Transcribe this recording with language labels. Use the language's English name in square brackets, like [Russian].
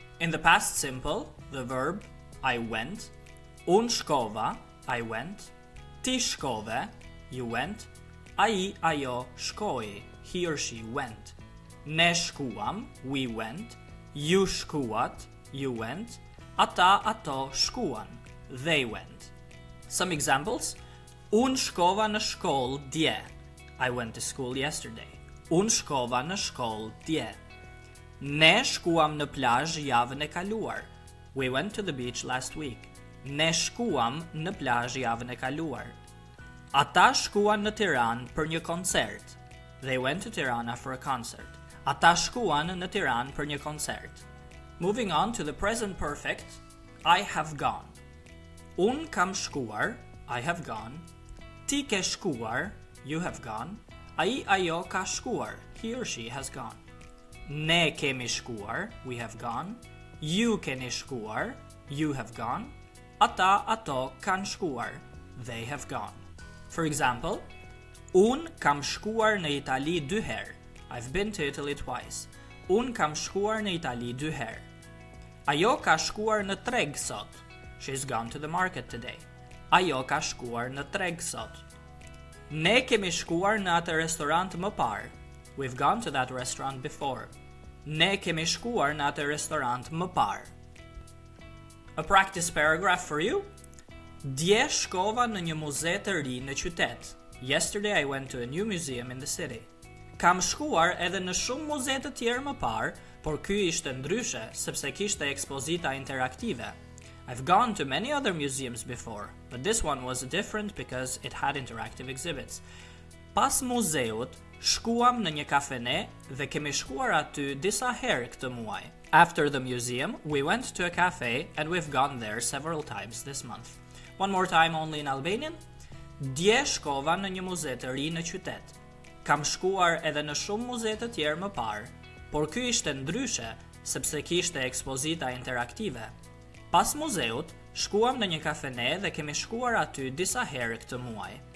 [English] In the past simple, the verb I went, [Albanian] unë shkova, [English] I went, [Albanian] ti shkove, [English] you went, [Albanian] ai, ajo shkoi, [English] he or she went, [Albanian] ne shkuam, [English] we went, [Albanian] ju shkuat, [English] you went, [Albanian] ata, ato shkuan, [English] they went. Some examples. [Albanian] Unë shkova në shkollë dje. [English] I went to school yesterday. [Albanian] Unë shkova në shkollë dje. Ne shkuam në plazh javën e kaluar. [English] We went to the beach last week. [Albanian] Ne shkuam në plazh javën e kaluar. Ata shkuan në Tiranë për një koncert. [English] They went to Tirana for a concert. [Albanian] Ata shkuan në Tiranë për një koncert. [English] Moving on to the present perfect, I have gone. [Albanian] Unë kam shkuar, [English] I have gone. [Albanian] Ti ke shkuar, [English] you have gone. [Albanian] Ai, ajo ka shkuar, [English] he or she has gone. [Albanian] Ne kemi shkuar, [English] we have gone. [Albanian] Ju keni shkuar, [English] you have gone. [Albanian] Ata, ato kanë shkuar, [English] they have gone. For example, [Albanian] unë kam shkuar në Itali 2 herë. [English] I've been to Italy twice. [Albanian] Unë kam shkuar në Itali 2 herë. Ajo ka shkuar në treg sot. [English] She's gone to the market today. [Albanian] Ajo ka shkuar në treg sot. Ne kemi shkuar në atë restorant më parë. [English] We've gone to that restaurant before. [Albanian] Ne kemi shkuar në atë restorant më parë. [English] A practice paragraph for you. [Albanian] Dje shkova në një muze të ri në qytet. [English] Yesterday I went to a new museum in the city. [Albanian] Kam shkuar edhe në shumë muze të tjerë më parë, por ky ishte ndryshe sepse kishte ekspozita interaktive. [English] I've gone to many other museums before, but this one was different because it had interactive exhibits. [Albanian] Pas muzeut, shkuam në një kafene dhe kemi shkuar aty disa herë këtë muaj. [English] After the museum, we went to a cafe and we've gone there several times this month. One more time only in Albanian. [Albanian] Dje shkova në një muze të ri në qytet. Kam shkuar edhe në shumë muze të tjerë më parë, por ky ishte ndryshe sepse kishte ekspozita interaktive. Pas muzeut, shkuam në një kafene dhe kemi shkuar aty disa herë këtë muaj.